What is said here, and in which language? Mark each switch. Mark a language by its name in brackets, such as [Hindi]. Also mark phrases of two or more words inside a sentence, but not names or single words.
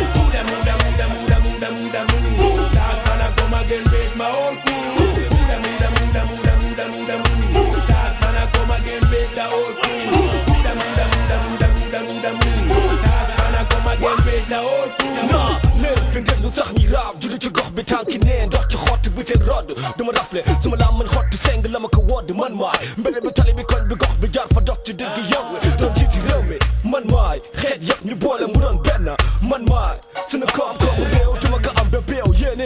[English] Last man I come again with my whole crew. Last man I come again with the whole crew. Last man I come again with the whole crew. [Wolof] Fin del lu tax ñi raab julli ci gox bi tànki neen ndox ci xott bi teen rodd duma rafle suma lam man xotti seng la ma ko wodd man maay mbedd bi tali bi koñ bi gox bi jaar fa dox ci dëgg yow doon jiiti réew mi man maay xeet yëpp ñu boole mu doon benn man maay sunu koom-koom réew duma ko am ba béew yéene